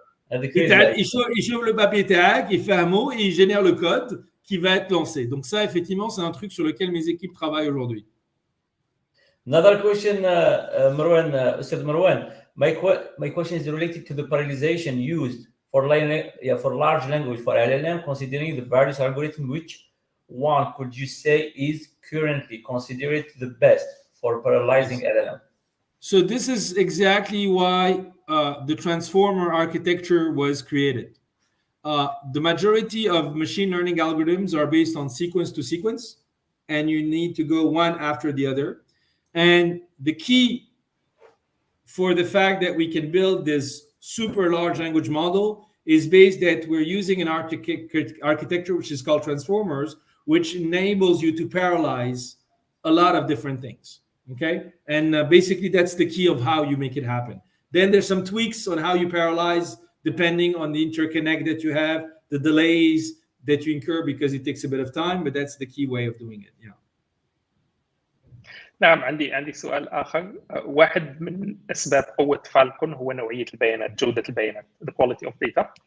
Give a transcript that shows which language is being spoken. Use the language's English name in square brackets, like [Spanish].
[French] Il chauffe le papier tag, il fait un mot et il génère le code qui va être lancé. Donc ça, effectivement, c'est un truc sur lequel mes équipes travaillent aujourd'hui. [English] Another question, Mrouane, Ustad Mrouane. My question is related to the parallelization used for large language, for LLM, considering the various algorithms, which one could you say is currently considered the best for parallelizing LLM? So this is exactly why the transformer architecture was created. The majority of machine learning algorithms are based on sequence to sequence, and you need to go one after the other. And the key for the fact that we can build this super large language model is based that we're using an architecture which is called transformers, which enables you to parallelize a lot of different things. Okay, and basically that's the key of how you make it happen. Then there's some tweaks on how you parallelize depending on the interconnect that you have, the delays that you incur because it takes a bit of time, but that's the key way of doing it. Yeah. [Arabic] نعم، عندي سؤال آخر. واحد من أسباب قوة فالكون هو نوعية البيانات، جودة البيانات، [English] the quality of data.